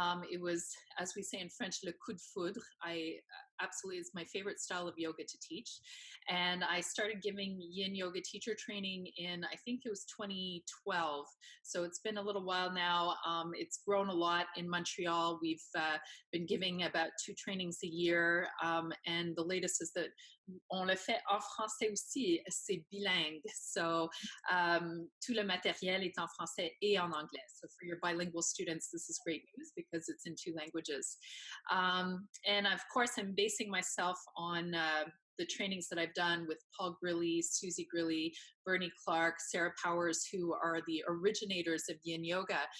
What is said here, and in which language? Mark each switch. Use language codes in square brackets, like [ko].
[en] It was, as we say in French, [fr] le coup de foudre. [en] Absolutely, it's my favorite style of yoga to teach. And I started giving Yin Yoga Teacher Training in, I think it was 2012. So it's been a little while now. It's grown a lot in Montreal. We've been giving about 2 trainings a year. And the latest is that [fr] on le fait en français aussi, c'est bilingue. [en] So [fr] tout le matériel est en français et en anglais. [en] So for your bilingual students, this is great news because it's in 2 languages. And of course, I'm basing myself on the trainings that I've done with Paul Grilly, Susie Grilly, Bernie Clark, Sarah Powers, who are the originators of Yin Yoga.